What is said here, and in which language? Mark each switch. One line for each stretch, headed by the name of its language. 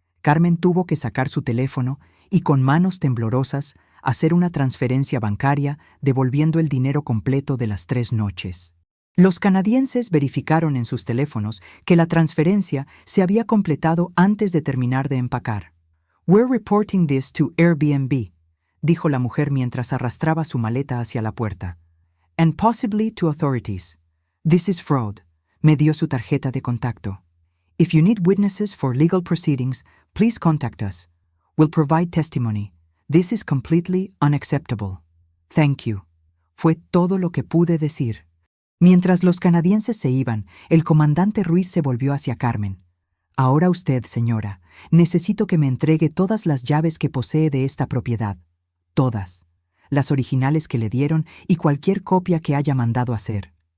Spanish: Carmen tuvo que sacar su teléfono y con manos temblorosas hacer una transferencia bancaria devolviendo el dinero completo de las 3 noches. Los canadienses verificaron en sus teléfonos que la transferencia se había completado antes de terminar de empacar.
English: We're reporting this to Airbnb,
Spanish: dijo la mujer mientras arrastraba su maleta hacia la puerta.
English: And possibly to authorities. This is fraud.
Spanish: Me dio su tarjeta de contacto.
English: If you need witnesses for legal proceedings, please contact us. We'll provide testimony. This is completely unacceptable. Thank you.
Spanish: Fue todo lo que pude decir. Mientras los canadienses se iban, el comandante Ruiz se volvió hacia Carmen. Ahora usted, señora, necesito que me entregue todas las llaves que posee de esta propiedad. Todas. Las originales que le dieron y cualquier copia que haya mandado hacer.